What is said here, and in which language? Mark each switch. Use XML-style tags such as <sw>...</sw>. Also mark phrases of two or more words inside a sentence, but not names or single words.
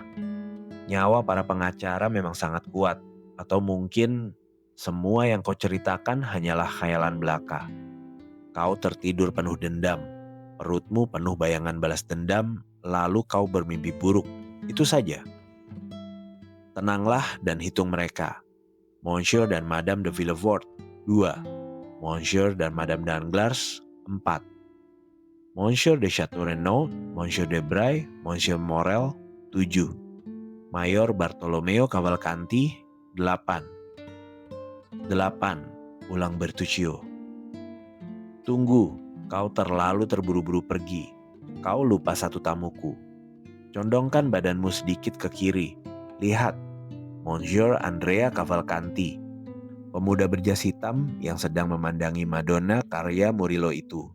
<id>Nyawa para pengacara memang sangat kuat, atau mungkin semua yang kau ceritakan hanyalah khayalan belaka. Kau tertidur penuh dendam, perutmu penuh bayangan balas dendam, lalu kau bermimpi buruk. Itu saja. Tenanglah dan hitung mereka. Monsieur dan Madame de Villefort, 2. Monsieur dan Madame Danglars, 4. Monsieur de Chateaurenaud, Monsieur de Bray, Monsieur Morel, 7. Mayor Bartolomeo Cavalcanti, 8. 8, ulang Bertuccio. Tunggu, kau terlalu terburu-buru pergi. Kau lupa satu tamuku. Condongkan badanmu sedikit ke kiri. Lihat, Monsieur Andrea Cavalcanti, pemuda berjas hitam yang sedang memandangi Madonna karya Murillo itu.</id>